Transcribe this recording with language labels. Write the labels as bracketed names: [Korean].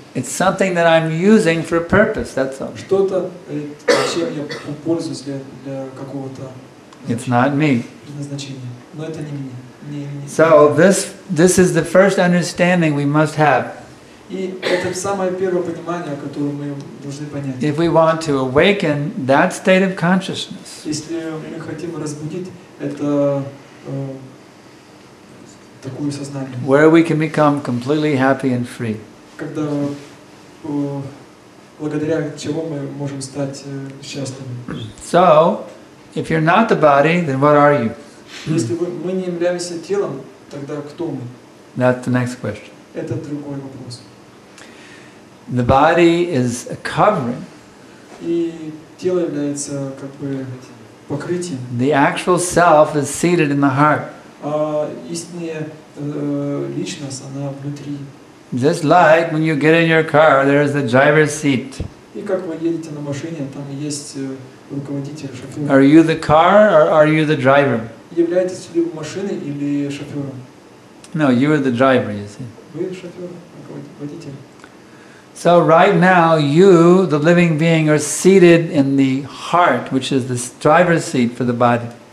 [English] It's something that I'm using for a purpose, that's all. [Russian] Что-то, чем я пользуюсь для какого-то [English] It's not me. [Russian] предназначения. Но это не меня. [English] So this is the first understanding we must have. [Russian] И это самое первое понимание, которое мы должны понять. [English] If we want to awaken that state of consciousness, [Russian] Если мы хотим разбудить это такое сознание, [English] where we can become completely happy and free. [Russian] когда благодаря чему мы можем стать счастливыми. [English] So, if you're not the body, then what are you? [Russian] Если мы не являемся телом, тогда кто мы? [English] That's the next question. [Russian] Это другой вопрос. [English] The body is a covering. [Russian] И тело является как бы покрытием. [English] The actual self is seated in the heart. [Russian] А истинная личность, она внутри. [English] Just like when you get in your car, there is the driver's seat. [Russian] И как вы едете на машине, там есть руководитель, шофер. [English] Are you the car or are you the driver? [Russian] Являетесь ли вы машиной или шофером? [English] No, you are the driver, you see. [Russian] Вы шофер, водитель. [English] So right now, you, the living being, are seated in the heart, which is the driver's seat for the body.